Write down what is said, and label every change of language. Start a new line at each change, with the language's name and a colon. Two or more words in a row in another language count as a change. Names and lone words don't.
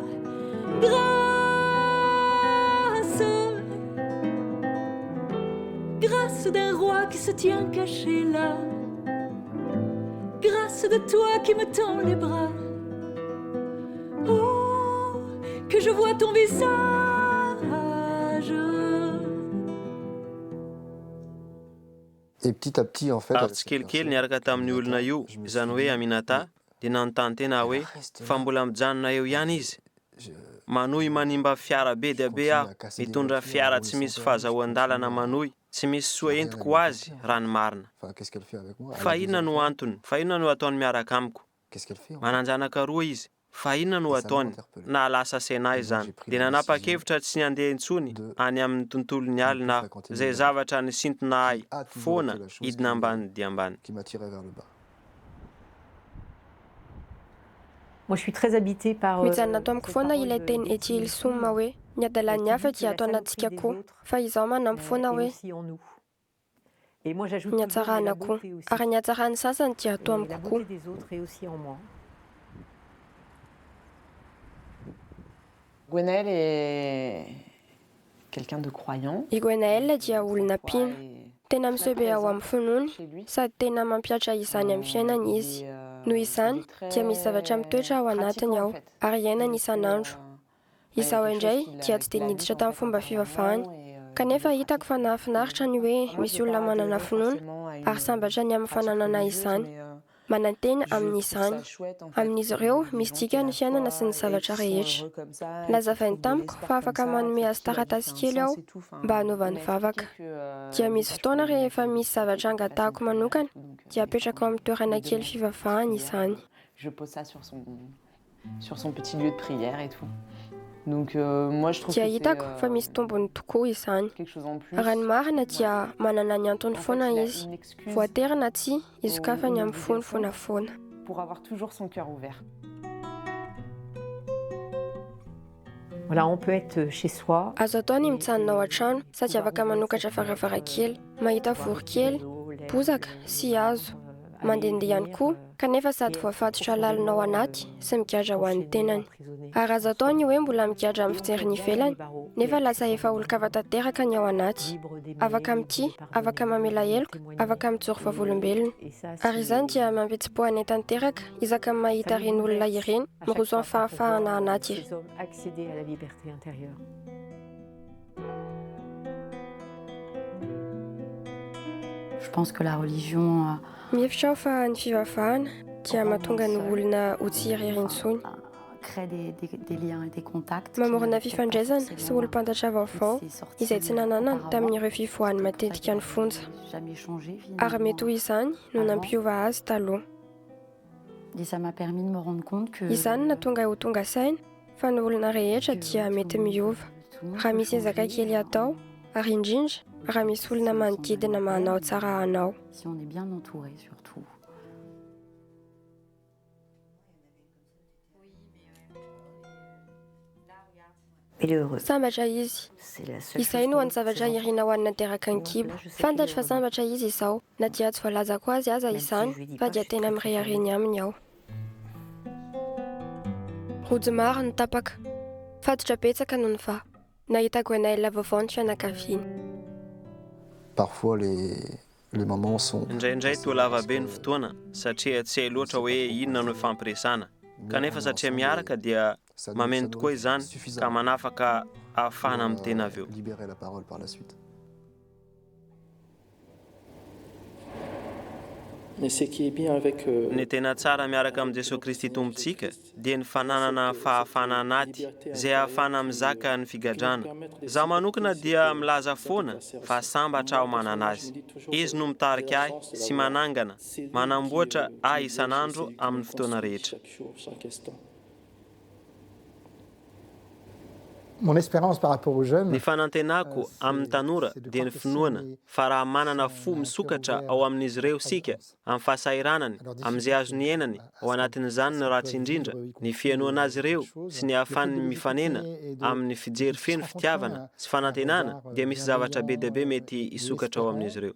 French: grâce, grâce d'un roi qui se tient caché là, grâce de toi qui me tends les bras, oh, que je vois ton visage. Et petit à petit, en fait...
Malagasy: Ary tsikelikely niaraka tamin'ny olona io, izany hoe Aminata, dia nanontany tena hoe fa mbola mijanona eo ihany izy. Manohy manimba fiara be dia be aho, mitondra fiara tsy misy fahazahoan-dalana manohy, tsy misy soa entiko ho azy raha ny marina. Fa inona no antony? Fa inona no ataony miaraka amiko? Mananjanaka roa izy. Fa inona no ataony? Na lasa saina izany. Dia nanapa-kevitra tsy handeha intsony any amin'ny tontolon'ny alina izay zavatra nisintona ahy foana hidina ambany dia ambany.
French: Moi, je suis très habitée par...
Malagasy: Mijanona ato amiko foana ilay teny Ety Ilsuma hoe ny adalan'ny hafa dia ato anatsika koa, fa izaho manampy foana hoe ny hatsarana koa, ary ny hatsaran'ny sasany dia ato amiko koa.
French: Gwenaël est quelqu'un de croyant.
Malagasy: I Gwenaël dia olona pina, tena miseho be ao amin'ny finoany, sady tena mampiatra izany amin'ny fiainany izy. Noho izany dia misy zavatra mitoetra ao anatiny ao, ary iainany isan'andro. Izaho indray dia tsy dia niditra tamin'ny fomba fivavahany, kanefa hitako fa nahafinaritra ny hoe misy olona manana finoana ary sambatra ny amin'ny fananana izany. Manantena amin'izany. Amin'izy ireo misy dika ny fiainana sy ny zavatra rehetra. Lazavainy tamiko fa afaka manome azy taratasy kely aho mba hanaovany vavaka. Dia misy fotoana rehefa misy zavatra angatahako manokana dia apetraka ao amin'ny toerana kely fivavahany izany.
French: Je pose ça sur son petit lieu de prière et tout. Donc moi je trouve que dia c'est
Malagasy: hitako fa misy tombony tokoa izany.
French: quelque chose en plus.
Malagasy: Raha ny marina dia manana ny antony foana izy. Voatery na tsy, izy ka fa ny amin'ny fony foana.
French: Pour avoir toujours son cœur ouvert. Voilà, on peut être chez soi.
Malagasy: Azo atao ny mitsanona ao an-trano sady afaka manokatra varavarankely, mahita vorokely, bozaka sy hazo. Mandehandeha ihany koa, kanefa sady voafatotra lalina ao anaty sy migadra ho an'ny tenany. Ary azo atao ny hoe mbola migadra amin'ny fijery ny ivelany, nefa lasa efa olon-kafa tanteraka ny ao anaty. Afaka mitia, afaka mamela heloka, afaka mijoro vavolombelona. Ary izany dia mampitsi-poana tanteraka, izaka amin'ny mahita ireny olona ireny, miroso amin'ny fahafahana anaty.
French: Accéder à la liberté intérieure. Je pense que la religion
Malagasy: Mihevitra aho fa ny fivavahana dia mahatonga ny olona ho tsy irery intsony.
French: crée des liens et des contacts.
Malagasy: Mamorona fifandraisana sy olo-mpantatra vaovao izay tsy nananana tamin'ireo fivoahany matetika ny fonja. Ary mety ho izany no nampiova azy taloha.
French: Et ça m'a permis de me rendre compte que
Malagasy: Izany natonga ho tonga saina fa ny olona rehetra dia mety miova. Raha misy ezaka kely atao, ary indrindra raha misy olona manodidina manao tsara anao.
French: si on est bien entouré surtout.
Malagasy: Sambatra izy. Izay no any zavatra irina ho an'ny nateraka ny kibo. Fantatra fa sambatra izy izao, na dia tsy voalazako azy aza izany, fa dia tena mirehareny aminy aho. Rojo maro ny tapaka. Fatotra betsaka noho ny fa. Nahitako anay vaovao ny fianakaviany.
French: Parfois les moments sont...
Malagasy: Indraindray toa lava be ny fotoana satria tsy hay loatra hoe inona no ifampiresana. Kanefa satria miaraka dia mameno tokoa izany ka manafaka ahafahana amin'ny tena avy eo.
French: Libérer la parole par la suite.
Malagasy: Ny tena tsara miaraka amin'ny Jesosy Kristy tompontsika dia ny fananana fahafana anaty izay ahafana mizaka ny figadrana. Zaho manokana dia milaza foana fa sambatra aho manana azy. Izy no mitarika ahy sy manangana, manamboatra ahy isan'andro amin'ny fotoana rehetra.
French: Mon espérance par rapport aux jeunes,
Malagasy: Ny fanantenako amin'ny tanora dia ny finoana fa raha manana fo misokatra ao amin'izy ireo sika amin'ny fahasairanany, amin'izay azony henany ao anatin'izany ny ratsy indrindra, ny fianoana azy ireo sy ny ahafahany mifanena amin'ny fijery feno fitiavana sy fanantenana dia misy zavatra be dia be mety hisokatra ao amin'izy ireo.